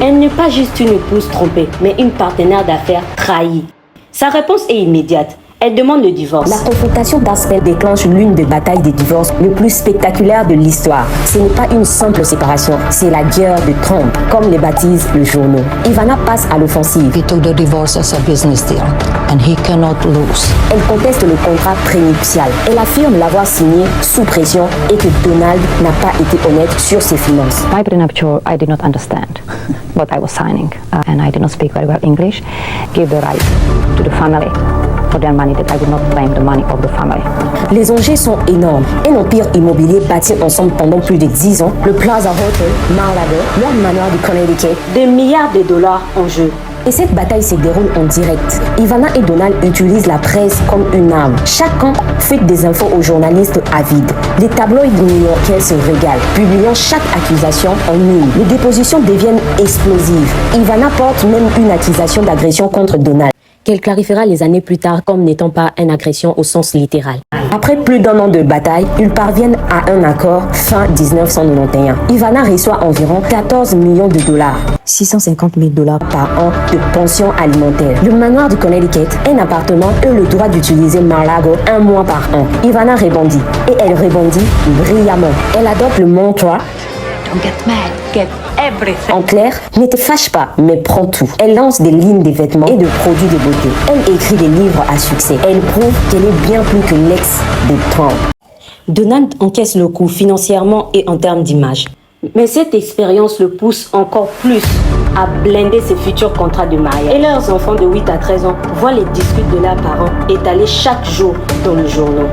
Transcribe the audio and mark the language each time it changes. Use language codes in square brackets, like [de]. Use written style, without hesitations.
[fr] Elle n'est pas juste une épouse trompée, mais une partenaire d'affaires trahie. Sa réponse est immédiate. Elle demande le divorce. La confrontation d'Aspen déclenche l'une des batailles des divorces les plus spectaculaires de l'histoire. Ce n'est pas une simple séparation, c'est la guerre de Trump, comme les baptisent les journaux. Ivana passe à l'offensive. [en] He took the divorce as a business deal, and he cannot lose. [fr] Elle conteste le contrat prénuptial. Elle affirme l'avoir signé sous pression et que Donald n'a pas été honnête sur ses finances. [en] My prenuptial, I did not understand what I was signing, and I did not speak very well English. Give the right to the family for their money, that I would not claim the money of the family. [fr] Les enjeux sont énormes. Un empire immobilier bâti ensemble pendant plus de 10 ans, le Plaza Hotel, Mar-a-Lago, leur manoir du Connecticut, des milliards de dollars en jeu. Et cette bataille se déroule en direct. Ivana et Donald utilisent la presse comme une arme. Chacun fait des infos aux journalistes avides. Les tabloïds new-yorkais se régalent, publiant chaque accusation en ligne. Les dépositions deviennent explosives. Ivana porte même une accusation d'agression contre Donald, qu'elle clarifiera les années plus tard comme n'étant pas une agression au sens littéral. Après plus d'1 an de bataille, ils parviennent à un accord fin 1991. Ivana reçoit environ 14 millions de dollars, 650 000 $ par an de pension alimentaire. Le manoir du Connecticut, un appartement et le droit d'utiliser Mar-a-Lago 1 mois par an. Ivana rebondit, et elle rebondit brillamment. Elle adopte le mantra [en] Don't get mad, get everything. [fr] En clair, ne te fâche pas, mais prends tout. Elle lance des lignes de vêtements et de produits de beauté. Elle écrit des livres à succès. Elle prouve qu'elle est bien plus que l'ex de Trump. Donald encaisse le coup financièrement et en termes d'image. Mais cette expérience le pousse encore plus à blinder ses futurs contrats de mariage. Et leurs enfants de 8 à 13 ans voient les disputes de leurs parents étalés chaque jour dans le journal.